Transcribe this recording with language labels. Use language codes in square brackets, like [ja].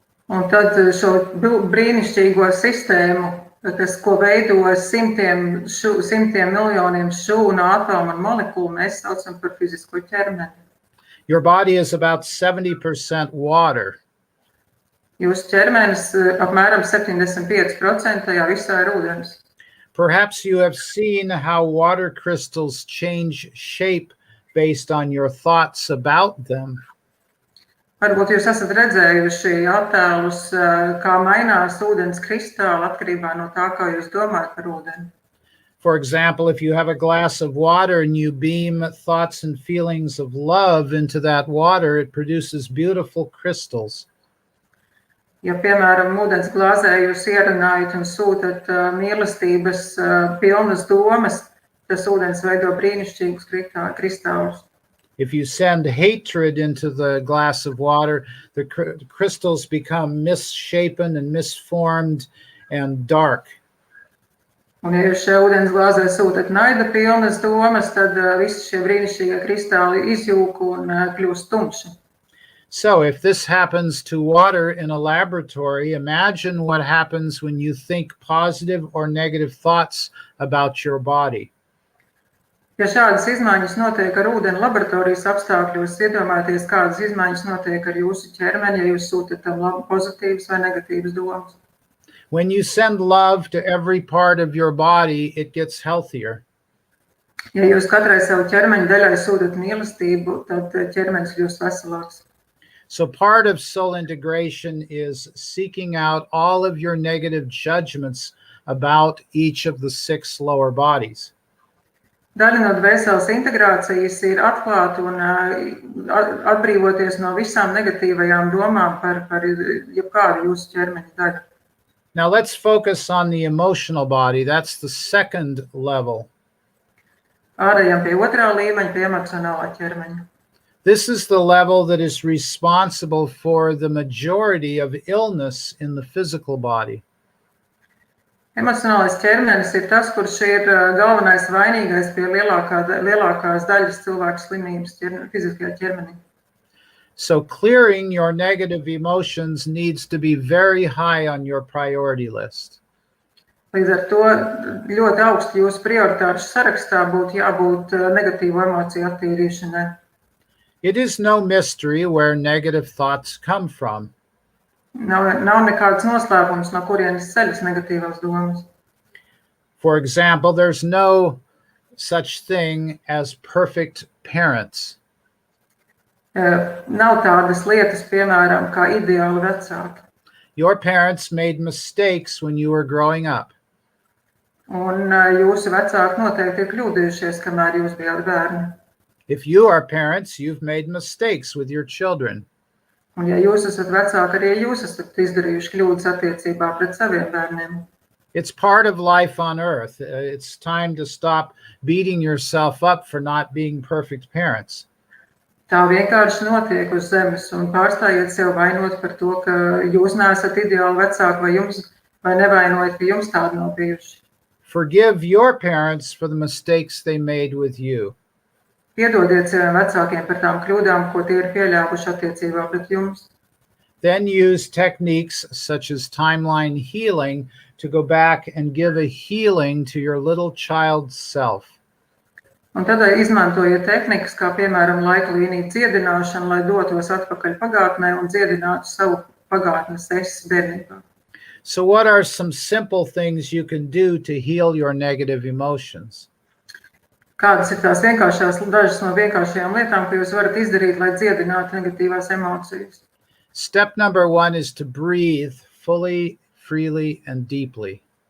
[lv] Un tad šo brīnišķīgo sistēmu, ko veido simtiem miljoniem šūnu, atomu un molekulu, mēs saucam par fizisko ķermeni. [en] Your body is about 70% water. [lv] Jūsu ķermenis apmēram 75% visā ir ūdens. [en] Perhaps you have seen how water crystals change shape based on your thoughts about them. [lv] Varbūt jūs esat redzējuši attēlus, kā mainās ūdens kristāli atkarībā no tā, kā jūs domājat par ūdeni. [en] For example, if you have a glass of water and you beam thoughts and feelings of love into that water, it produces beautiful crystals. [lv] Ja, piemēram, ūdens glāzē jūs ierunājat un sūtat mīlestības pilnas domas, tas ūdens veido brīnišķīgus kristālus. [en] If you send hatred into the glass of water, the crystals become misshapen and misformed and dark. [lv] Un ja jūs šajā ūdens glāzē sūtat naida pilnas domas, tad visi šie brīnišķīgie kristāli izjūk un kļūst tumši. [en] So if this happens to water in a laboratory, imagine what happens when you think positive or negative thoughts about your body. [lv] Ja šādas izmaiņas notiek ar ūdeni laboratorijas apstākļos, iedomājieties, kādas izmaiņas notiek ar jūsu ķermeni, ja jūs sūtat tam pozitīvas vai negatīvas domas. [en] When you send love to every part of your body, it gets healthier. [lv] Ja jūs katrai savu ķermeņa daļai sūtat mīlestību, tad ķermenis kļūst veselāks. [en] So part of soul integration is seeking out all of your negative judgments about each of the 6 lower bodies. [lv] Daļa no dvēseles integrācijas ir atklāt un atbrīvoties no visām negatīvajām domām par jebkādu jūsu ķermeņa daļu. [en] Now let's focus on the emotional body. That's the second level. [lv] Ārējām pie otrā līmeņa, pie emocionālā ķermeņa. [en] This is the level that is responsible for the majority of illness in the physical body. [lv] Emocionālais ķermenis ir tas, kurš ir galvenais vainīgais pie lielākās daļas cilvēku slimības fiziskajā ķermenī. [en] So clearing your negative emotions needs to be very high on your priority list. [lv] Līdz ar to ļoti augstu jūsu prioritāšu sarakstā būtu jābūt negatīvu emociju attīrīšanai. [en] It is no mystery where negative thoughts come from. [lv] Nav nekāds noslēpums, no kurienes ceļas negatīvās domas. [en] For example, there's no such thing as perfect parents. [lv] Nav tādas lietas, piemēram, kā ideāli vecāki. [en] Your parents made mistakes when you were growing up. [lv] Un jūsu vecāki noteikti ir kļūdījušies, kamēr jūs bijāt bērni. [en] If you are parents, you've made mistakes with your children. [lv] Un ja jūs esat vecāki, arī jūs esat izdarījuši kļūdas attiecībā pret saviem bērniem. [en] It's part of life on earth. It's time to stop beating yourself up for not being perfect parents. [lv] Tā vienkārši notiek uz zemes un pārstājiet sev vainot par to, ka jūs neesat ideāli vecāki vai nevainojiet, ka jums tādi nav bijuši. [en] Forgive your parents for the mistakes they made with you. [lv] Piedodiet saviem vecākiem par tām kļūdām, ko tie ir pieļāvuši attiecībā pret jums. [en] Then use techniques such as timeline healing to go back and give a healing to your little child's self. [lv] Un tad izmantojiet tehnikas, kā piemēram laika līniju dziedināšanu, lai dotos atpakaļ pagātnē un dziedinātu savu pagātnes es bērnībā. [en] So what are some simple things you can do to heal your negative emotions? [lv] Kādas ir tās dažas no vienkāršajām lietām, ko jūs varat izdarīt, lai dziedinātu negatīvās emocijas? [en] Step number 1 is to breathe fully, freely, and deeply.